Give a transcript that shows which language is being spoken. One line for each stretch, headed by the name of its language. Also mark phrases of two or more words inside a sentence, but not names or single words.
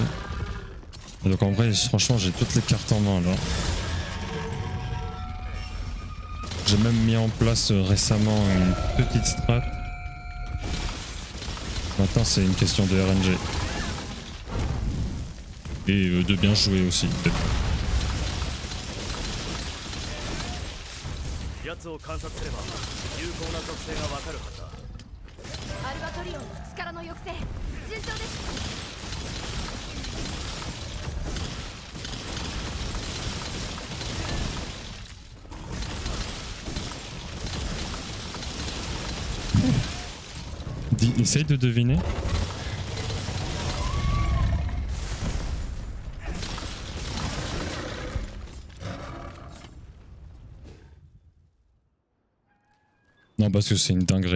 French: Et donc en vrai, franchement, j'ai toutes les cartes en main là. J'ai même mis en place récemment une petite strat. Maintenant, c'est une question de RNG. Et de bien jouer aussi, peut-être.
Japanese: 奴を観察すれば有効な属性がわかるはずだアルバトリオンの力の抑制順調です
French: Essaye de deviner. Non, parce que c'est une dinguerie.